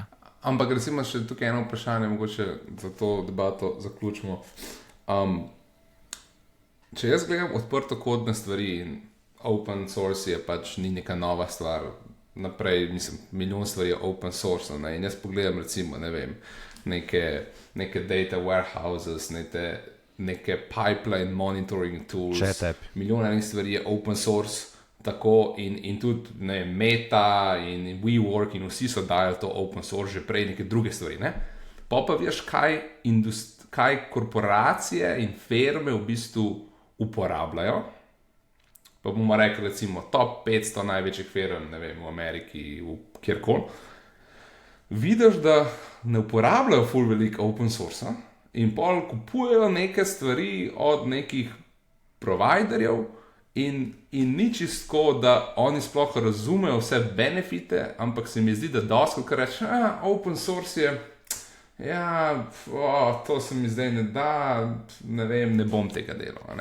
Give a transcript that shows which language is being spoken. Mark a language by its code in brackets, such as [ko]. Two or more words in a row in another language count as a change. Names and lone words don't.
[sl] Ampak recimo še tukaj eno vprašanje, mogoče za to debato zaključimo. Če jaz gledam odprtokodne stvari in [en] open source [sl] je pač ni neka nova stvar, naprej, mislim, milijon stvari je [en] open source, [sl] in jaz pogledam recimo, ne vem, neke [en] data warehouses, [sl] neke [en] pipeline monitoring tools, [sl] milijon enih stvari je [en] open source, [sl] tako in tudi Meta in WeWork in vsi so dajali to [en] open source [sl] že prej neke druge stvari. Pa veš, kaj korporacije in firme v bistvu uporabljajo. Pa bomo rekli recimo top 500 največjih firm, ne vem, v Ameriki, kjerkoli. Vidiš, da ne uporabljajo ful veliko [en] open source [sl] in pol kupujejo neke stvari od nekih providerjev in ni čisto, da oni sploh razumejo vse benefite, ampak se mi zdi, da dosti, ko reče, [en] open source [sl] je, to se mi zdaj ne da, ne vem, ne bom tega delal.